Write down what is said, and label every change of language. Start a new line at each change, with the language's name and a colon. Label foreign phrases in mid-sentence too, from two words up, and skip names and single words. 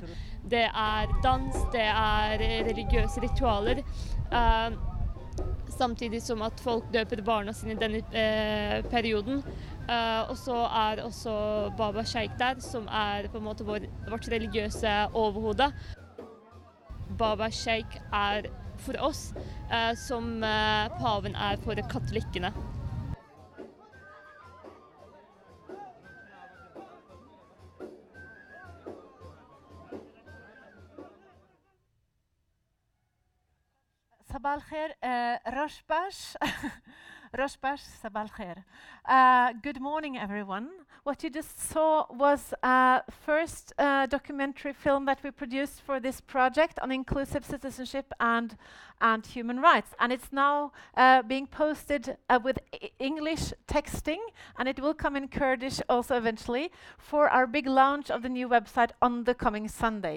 Norwegian: Det dans, det religiøse ritualer, samtidig som at folk døper barna sine I denne perioden. Og så også Baba Sheikh der, som på en måte vårt religiøse overhode. Baba Sheikh for oss, som paven for katolikkene.
Arabic: صباح الخير رشباش رشباش صباح الخير.
English: Good morning everyone. What you just saw was a first documentary film that we produced for this project on inclusive citizenship and human rights, and it's now being posted with English texting, and it will come in Kurdish also eventually for our big launch of the new website on the coming Sunday.